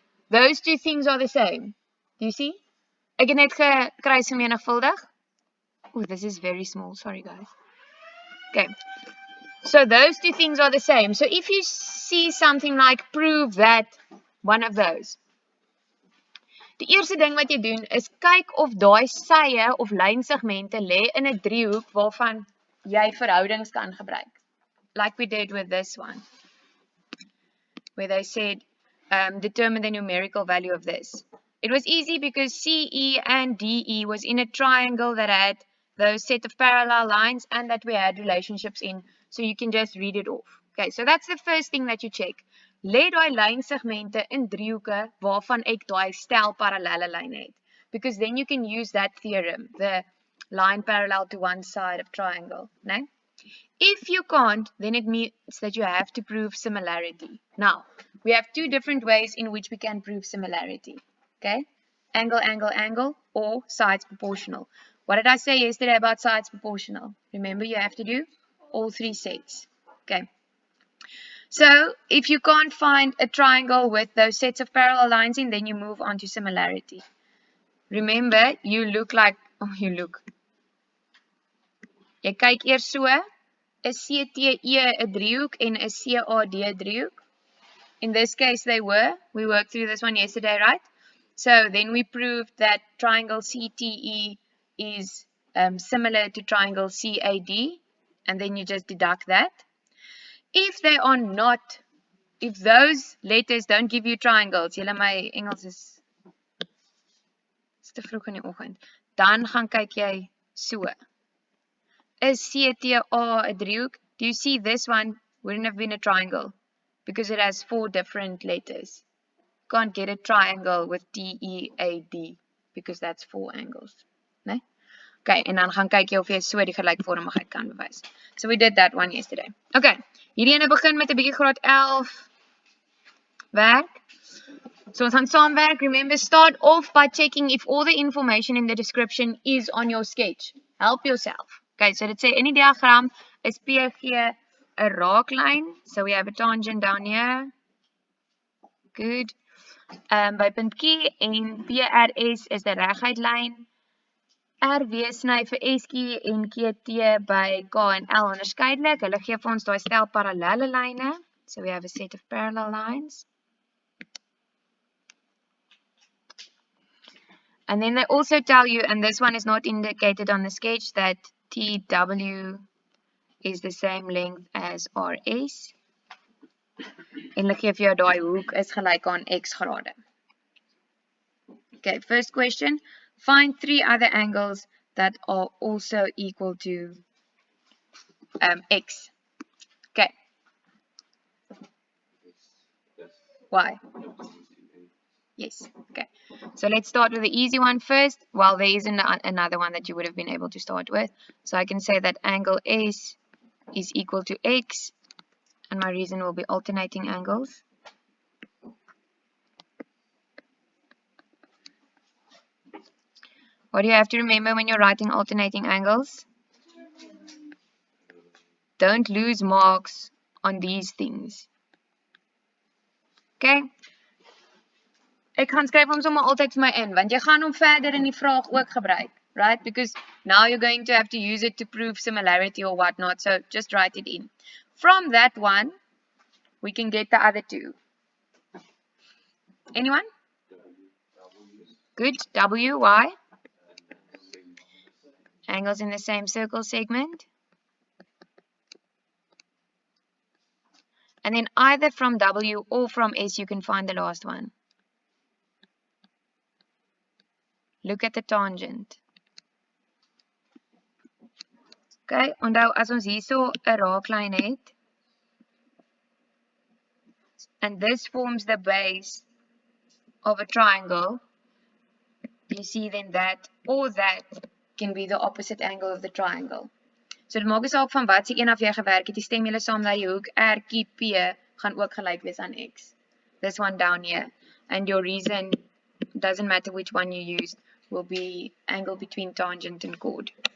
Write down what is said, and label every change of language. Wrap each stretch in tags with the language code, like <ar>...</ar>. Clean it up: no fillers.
<en>Those two things are the same. Do you see?</en> <af>Ek het net gekruis vermenigvuldig.</af> <en>Oh, this is very small. Sorry, guys. Okay. So those two things are the same. So if you see something like prove that one of those.</en> <af>Die eerste ding wat jy doen is kyk of daai sye of lynsegmente lê in 'n driehoek waarvan jy verhoudings kan gebruik.</af> <en>Like we did with this one. Where they said determine the numerical value of this. It was easy because CE and DE was in a triangle that had those set of parallel lines and that we had relationships in, so you can just read it off. Okay, so that's the first thing that you check.</en> <af>Lê daai lynsegmente in driehoeke waarvan ek daai stel parallelle lyne het.</af> <en>Because then you can use that theorem, the line parallel to one side of triangle, né? If you can't, then it means that you have to prove similarity. Now, we have two different ways in which we can prove similarity. Okay? Angle, angle, angle, or sides proportional. What did I say yesterday about sides proportional? Remember, you have to do all three sets. Okay. So, if you can't find a triangle with those sets of parallel lines in, then you move on to similarity. Remember, you look like, oh, you look.</en> <af>Jy kyk eers so, 'n CTE 'n driehoek en 'n CAD driehoek.</af> <en>In this case, they were. We worked through this one yesterday, right? So then we proved that triangle CTE is similar to triangle CAD, and then you just deduct that. If they are not, if those letters don't give you triangles,</en> <af>julle my Engels is te vroeg in die oggend, dan gaan kyk jy so. Is CTA 'n driehoek?</af> <en>Do you see this one wouldn't have been a triangle because it has 4 different letters. Can't get a triangle with TEAD because that's 4 angles.</en> <af>Nee? Okay, en dan gaan kyk jy of jy so die gelykvormigheid kan bewys.</af> <en>So we did that one yesterday.</en> <af>Okay, hierdie ene begin met 'n bietjie graad 11 werk. So ons gaan saamwerk.</af> <en>Remember, start off by checking if all the information in the description is on your sketch. Help yourself.</en> <af>Okay, so dit sê in die diagram is PG 'n raaklyn.</af> <en>So we have a tangent down here.</en> <af>Good. By punt Q en PRS is die reguitlyn. RW sny vir SQ en QT by K en L onderskeidelik. Hulle gee vir ons daai stel parallelle lyne.</af> <en>So we have a set of parallel lines. And then they also tell you, and this one is not indicated on the sketch, that TW is the same length as RS.</en> <af>En hulle gee vir jou daai hoek is gelyk aan x grade.</af> <en>Okay, first question. Find 3 other angles that are also equal to x. Okay. Why? Yes. Okay. So let's start with the easy one first. Well, there isn't another one that you would have been able to start with. So I can say that angle S is equal to x. And my reason will be alternating angles. What do you have to remember when you're writing alternating angles? Don't lose marks on these things. Okay?</en> <af>Ek gaan skryf hom sommer altyd vir my in, want jy gaan hom verder in die vraag ook gebruik, right?</af> <en>Because now you're going to have to use it to prove similarity or whatnot, so just write it in. From that one, we can get the other 2. Anyone? Good. W, Y. Angles in the same circle segment. And then either from W or from S, you can find the last one. Look at the tangent.</en> <af>Okay, onthou as ons hierso 'n raaklyn het,</af> <en>and this forms the base of a triangle, you see then that or that can be the opposite angle of the triangle.</en> <af>So dit maak nie saak van wat se een af jy gewerk het, jy stem julle saam dat die hoek RQP gaan ook gelyk wees aan X.</af> <en>This one down here. And your reason, doesn't matter which one you use, will be angle between tangent and chord.</en>